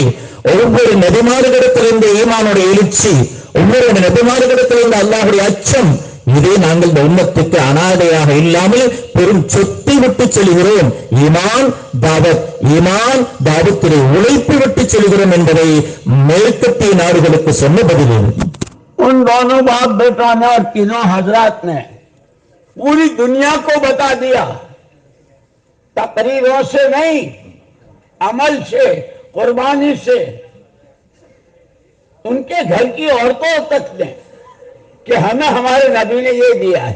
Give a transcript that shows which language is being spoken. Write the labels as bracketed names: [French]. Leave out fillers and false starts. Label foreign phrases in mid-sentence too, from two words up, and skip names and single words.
[Tamil] ஒவ்வொரு நபிமார்களிடத்தில் இந்த ஈமானுடைய எழுச்சி, ஒவ்வொரு நபிமார்களிடத்தில் இந்த அல்லாஹ்வுடைய அச்சம், இதே நாங்கள் இந்த உம்மத்துக்கு அனாதையாக இல்லாமல் பெரும் சொத்தை விட்டு செல்கிறோம். ஈமான் தாவத்திலே உழைப்பு விட்டு செல்கிறோம் என்பதை மேற்கத்திய நாடுகளுக்கு சொன்ன பதில். [Hindi] उन दोनों बाप बेटों ने और तीनों हजरात ने पूरी दुनिया को बता दिया, तकरीरों से नहीं, अमल से, कुर्बानी से। उनके घर की औरतों तक ने कि हमें हमारे नबी ने ये दिया है।